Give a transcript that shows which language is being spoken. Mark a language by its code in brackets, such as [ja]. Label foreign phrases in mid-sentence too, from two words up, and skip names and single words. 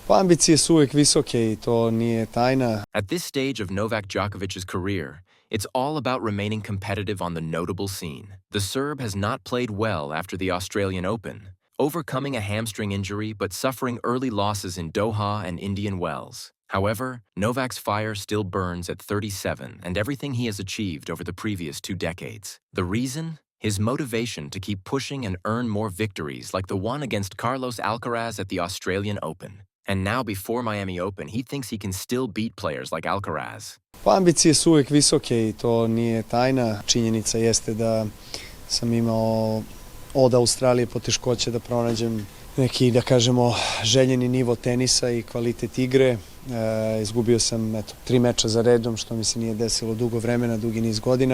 [sr] Pa ambicije su uvijek visoke I to nije tajna. [en] At this stage of Novak Djokovic's career, it's all about remaining competitive on the notable scene. The Serb has not played well after the Australian Open, overcoming a hamstring injury but suffering early losses in Doha and Indian Wells. However, Novak's fire still burns at 37 and everything he has achieved over the previous 2 decades. The reason? His motivation to keep pushing and earn more victories like the one against Carlos Alcaraz at the Australian Open. And now before Miami Open, he thinks he can still beat players like Alcaraz. [sr] Pa ambicije su uvijek visoke I to nije tajna. Činjenica jeste da sam imao od Australije poteškoće da pronađem neki, da kažemo, željeni nivo tenisa I kvalitet igre. Izgubio sam 3 meča za redom, što mi se nije desilo dugo vremena, dugi niz godina.